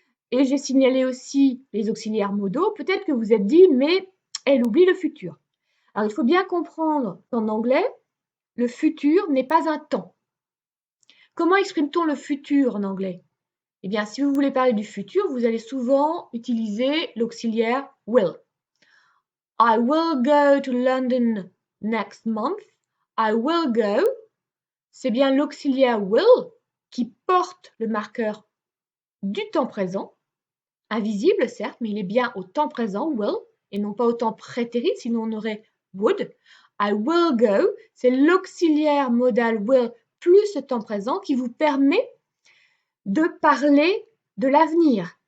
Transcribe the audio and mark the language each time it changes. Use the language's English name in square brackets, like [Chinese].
[French] Et j'ai signalé aussi les auxiliaires modaux. Peut-être que vous êtes dit, mais elle oublie le futur. Alors, il faut bien comprendre qu'en anglais, le futur n'est pas un temps. Comment exprime-t-on le futur en anglais? Eh bien, si vous voulez parler du futur, vous allez souvent utiliser l'auxiliaire will. [English] I will go to London next month. I will go, [French] c'est bien l'auxiliaire will qui porte le marqueur du temps présent, invisible certes, mais il est bien au temps présent, will, et non pas au temps prétérit, sinon on aurait would. [English] I will go, [French] c'est l'auxiliaire modal will plus le temps présent qui vous permet de parler de l'avenir.